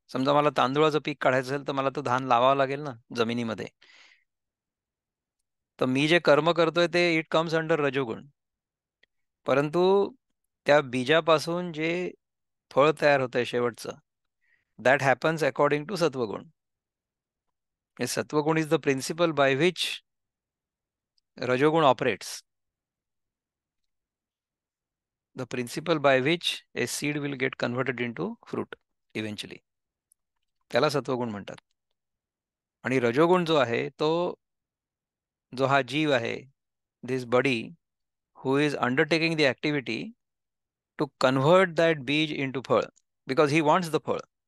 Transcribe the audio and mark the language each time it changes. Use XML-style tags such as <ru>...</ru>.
<mr>समजा मला तांदूळाचं पीक काढायचं असेल तर मला तो धान लावावं लागेल ना जमिनीमध्ये. तर मी जे कर्म करतोय ते</mr> <en>it comes under रजोगुण,</en> <mr>परंतु त्या बीजापासून जे फळ तयार होतंय शेवटचं,</mr> <en>That happens according to सत्वगुण. सत्वगुण is the principle by which Rajogun operates, the principle by which a seed will get converted into fruit eventually.</en> <mr>त्याला सत्वगुण म्हणतात. आणि रजोगुण जो आहे तो, जो हा जीव आहे,</mr> <en>This body who is undertaking the activity to convert that बीज into फळ, because he wants the फळ.</en>